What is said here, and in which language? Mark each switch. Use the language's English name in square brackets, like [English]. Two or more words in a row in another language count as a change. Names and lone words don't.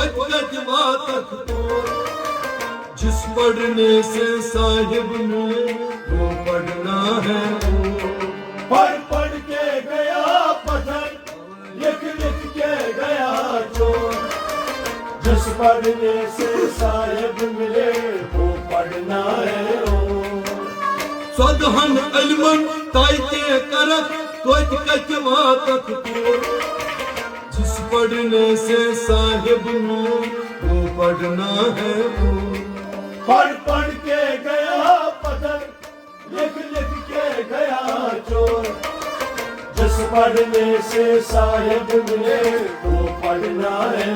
[Kashmiri] कत वातक तो [Hindi] जिस पढ़ने से साहिब मिले वो पढ़ना है पढ़ पढ़ के गया पत्थर लिख लिख के गया चोर जिस पढ़ने से साहिब मिले वो पढ़ना है [Kashmiri] सदहन अलमन ताइते करक तोत कत वातक तो [Hindi] जिस पढ़ने से साहिब मिले वो पढ़ना है पढ़ पढ़ के गया पत्थर लिख लिख के गया चोर जिस पढ़ने से साहिब मिले वो पढ़ना है